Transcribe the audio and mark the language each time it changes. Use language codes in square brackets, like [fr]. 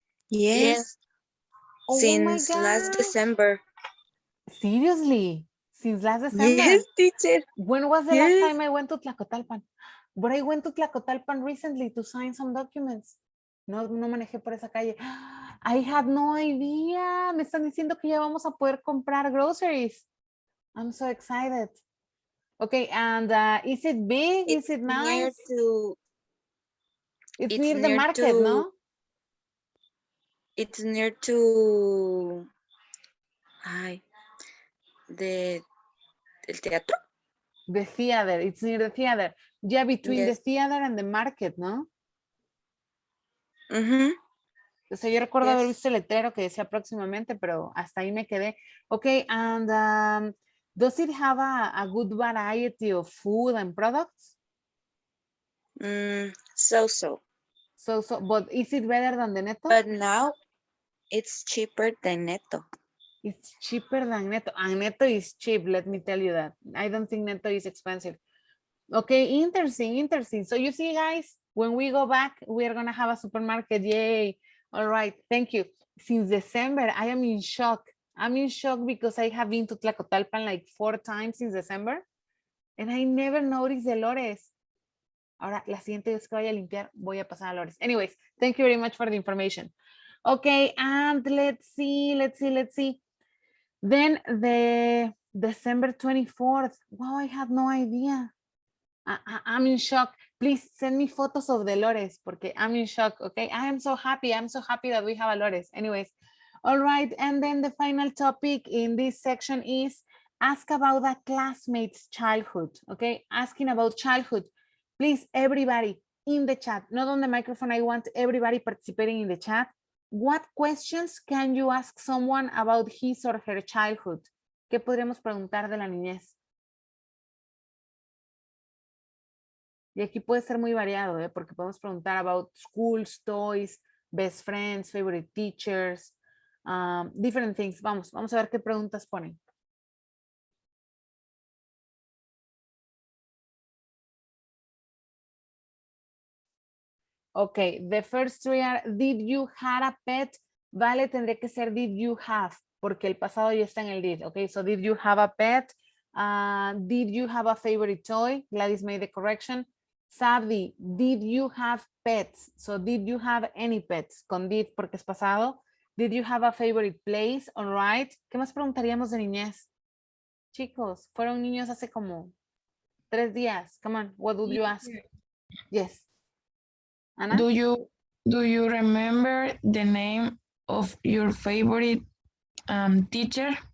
[en] Yes. Oh Since my last gosh. December. Seriously? Since last December? Yes, teacher. When was the Yes. last time I went to Tlacotalpan? But I went to Tlacotalpan recently to sign some documents. [es] No manejé por esa calle. [en] I had no idea. [es] Me están diciendo que ya vamos a poder comprar groceries. [en] I'm so excited. Okay, and is it big? Is it nice? It's near the market, no? It's near to [es] el teatro. [en] The theater. It's near the theater. Yeah, between the Yes. theater and the market, ¿no? [es] O sea, yo recuerdo haber visto el letrero que decía próximamente, pero hasta ahí me quedé. [en] Okay, and does it have a good variety of food and products? So. But is it better than the Netto? But now it's cheaper than Netto. It's cheaper than Netto. And Netto is cheap, let me tell you that. I don't think Netto is expensive. Okay, interesting. So you see, guys, when we go back, we are going to have a supermarket. Yay. All right, thank you. Since December, I am in shock. I'm in shock because I have been to Tlacotalpan like 4 times since December and I never noticed the Lores. [es] Ahora, la siguiente vez que vaya a limpiar, voy a pasar a Lores. [en] Anyways, thank you very much for the information. Okay, and let's see. Then the December 24th. Wow, I had no idea. I'm in shock. Please send me photos of the Lores porque I'm in shock, okay? I am so happy. I'm so happy that we have a Lores. Anyways, all right. And then the final topic in this section is ask about a classmate's childhood, okay? Asking about childhood. Please, everybody in the chat, not on the microphone. I want everybody participating in the chat. What questions can you ask someone about his or her childhood? [es] ¿Qué podríamos preguntar de la niñez? Y aquí puede ser muy variado, ¿eh? Porque podemos preguntar [en] about schools, toys, best friends, favorite teachers, different things. [es] Vamos a ver qué preguntas ponen. [en] Okay, the first three are, did you have a pet? [es] Vale, tendría que ser [en] did you have, [es] porque el pasado ya está en el did. [en] Okay, so did you have a pet? Did you have a favorite toy? Gladys made the correction. Sabdi, did you have pets? So did you have any pets? [es] Con did porque es pasado. [en] Did you have a favorite place? All right. [es] ¿Qué más preguntaríamos de niñez? Chicos, fueron niños hace como 3 días. [en] Come on, what would you ask? Yes. Ana? Do you remember the name of your favorite teacher?